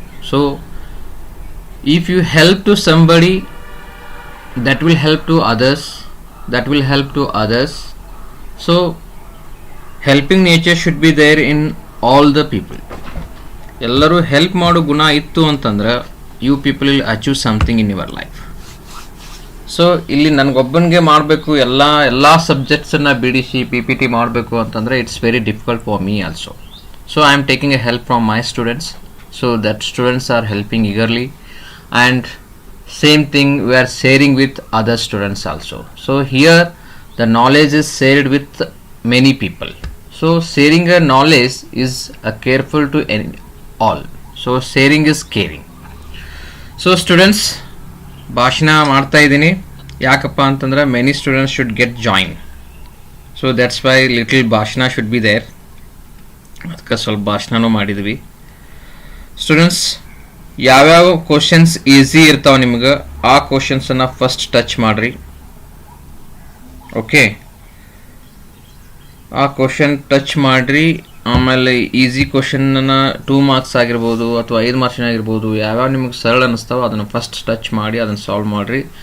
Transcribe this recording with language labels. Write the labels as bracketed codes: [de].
[en] So if you help to somebody, that will help to others, so helping nature should be there in all the people. [kn] Ellaru help ಮಾಡು ಗುಣ ಇತ್ತು ಅಂತಂದ್ರೆ [en] you people will achieve something in your life. [kn] So ಇಲ್ಲಿ ನನಗೊಬ್ಬನಿಗೆ ಮಾಡಬೇಕು ಎಲ್ಲ ಸಬ್ಜೆಕ್ಟ್ಸನ್ನು ಬಿಡಿಸಿ PPT ಮಾಡಬೇಕು ಅಂತಂದರೆ [en] It's very difficult for me also. So I am taking a help from my students. So that students are helping eagerly, and same thing we are sharing with other students also. So here the knowledge is shared with many people. So sharing a knowledge is careful to all. So sharing is caring. So students, [kn] ಭಾಷಣ ಮಾಡ್ತಾ ಇದ್ದೀನಿ. ಯಾಕಪ್ಪ ಅಂತಂದ್ರೆ [en] many students should get join. So that's why little bhashan should be there. [kn] ಅದಕ್ಕೆ ಸ್ವಲ್ಪ ಭಾಷಣನೂ ಮಾಡಿದ್ವಿ. Students, ಯಾವ್ಯಾವ ಕ್ವಶನ್ಸ್ ಈಸಿ ಇರ್ತಾವ ನಿಮ್ಗೆ ಆ ಕ್ವಶನ್ಸನ್ನು ಫಸ್ಟ್ ಟಚ್ ಮಾಡ್ರಿ. ಓಕೆ, ಆ ಕ್ವಶನ್ ಟಚ್ ಮಾಡ್ರಿ. ಆಮೇಲೆ ಈಸಿ ಕ್ವಶನ್ನ 2 ಮಾರ್ಕ್ಸ್ ಆಗಿರ್ಬೋದು ಅಥವಾ 5 ಮಾರ್ಕ್ಸ್ ಆಗಿರ್ಬೋದು, ಯಾವ್ಯಾವ ನಿಮಗೆ ಸರಳ ಅನ್ನಿಸ್ತಾವೋ ಅದನ್ನು ಫಸ್ಟ್ ಟಚ್ ಮಾಡಿ ಅದನ್ನು ಸಾಲ್ವ್ ಮಾಡಿರಿ.